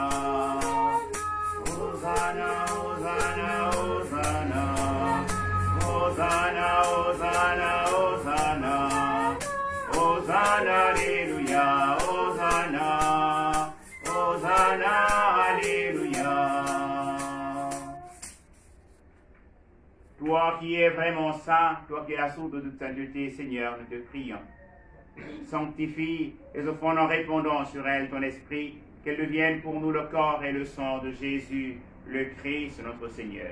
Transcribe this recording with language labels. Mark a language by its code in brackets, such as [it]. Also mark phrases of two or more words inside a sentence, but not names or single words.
[fr] Hosanna, Hosanna, Hosanna. Hosanna, Hosanna, Hosanna. Hosanna, Alléluia. Hosanna. Hosanna, Alléluia. Toi qui es vraiment saint, toi qui es la source de toute sainteté, Seigneur, nous te prions. Sanctifie et offrons en répandant sur elle ton esprit, qu'elle devienne pour nous le corps et le sang de Jésus, le Christ, notre Seigneur.